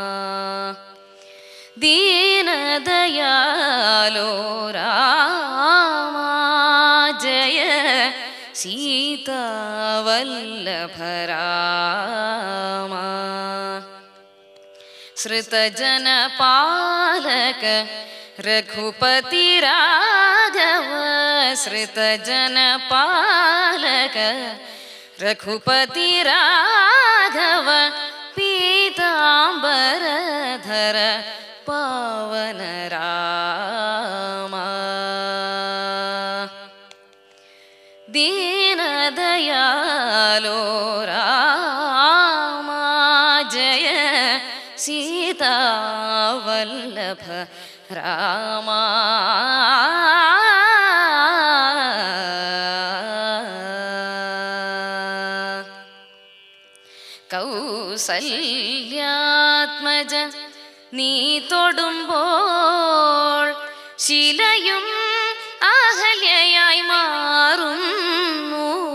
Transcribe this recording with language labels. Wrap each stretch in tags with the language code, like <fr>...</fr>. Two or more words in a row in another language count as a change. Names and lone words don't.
<sa>दीनदयालो राम जय सीतावल्लभ राम. श्रुतजनपालक रघुपति राघव, श्रुतजनपालक रघुपति राघव, पीताम्बरधर पावन राम. दीनदयालो राम जय सीतावल्लभ राम.</sa> <ml>കൗസല്യാത്മജ നീ തൊടുമ്പോൾ ശിലയും അഹല്യയായി മാറുന്നു.</ml>